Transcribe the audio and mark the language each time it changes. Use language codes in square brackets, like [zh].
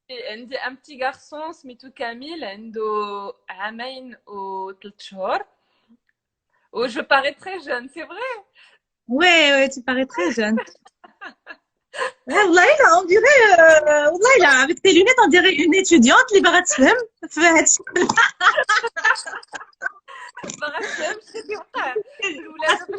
[ar] عندي ام بتي غارسون سميتو كاميل، عنده 2 عام و3 شهور. [fr] و je parais très jeune, c'est vrai. Ouais, tu parais très jeune. والله لا on dirait والله لا avec tes lunettes on dirait une étudiante [ar] اللي باغا تفهم في هادشي. باغا تفهم شنو كيوقع الولاد،